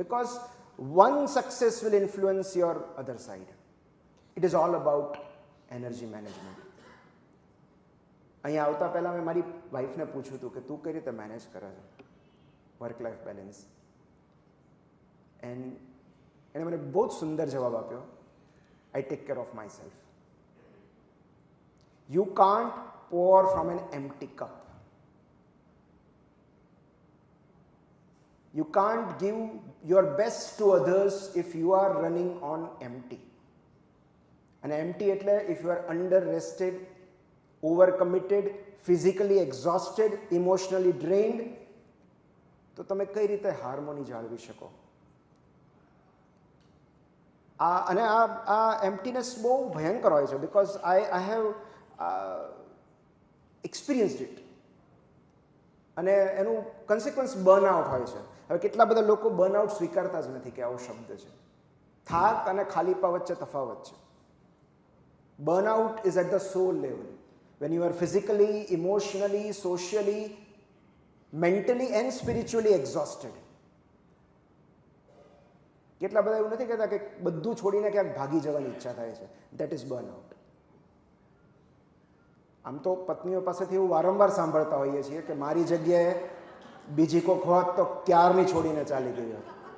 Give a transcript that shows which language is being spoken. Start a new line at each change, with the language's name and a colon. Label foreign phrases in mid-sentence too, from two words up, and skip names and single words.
English: Because one success will influence your other side. It is all about energy management.
Gujarati: અહીંયા આવતા પહેલાં મેં મારી વાઈફને પૂછ્યું હતું કે તું કઈ રીતે મેનેજ કરે છે
English: work life balance?
Gujarati: એન્ડ એણે મને બહુ જ સુંદર જવાબ આપ્યો.
English: I take care of myself. You can't pour from an empty cup. You can't give your best to others if you are running on empty. And empty એટલે if you are under rested, overcommitted, physically exhausted, emotionally drained,
Gujarati: તો તમે કઈ રીતે હાર્મોની જાળવી શકો? અને આ એમ્પ્ટીનેસ બહુ ભયંકર હોય છે.
English: Because I have experienced it.
Gujarati: અને એનું કન્સિક્વન્સ બર્નઆઉટ હોય છે. હવે કેટલા બધા લોકો બર્નઆઉટ સ્વીકારતા જ નથી કે આવો શબ્દ છે. થાક અને ખાલીપા વચ્ચે તફાવત છે.
English: burnout is at the soul level, when you are physically, emotionally, socially, mentally and spiritually exhausted.
Gujarati: કેટલા બધા એવું નથી કહેતા કે બધું છોડીને ક્યાંક ભાગી જવાની ઈચ્છા થાય છે.
English: That is burnout.
Gujarati: આમ તો પત્નીઓ પાસેથી એવું વારંવાર સાંભળતા હોઈએ છીએ કે મારી જગ્યાએ બીજી કોઈક હોત તો ક્યારની છોડીને ચાલી ગઈ હોત.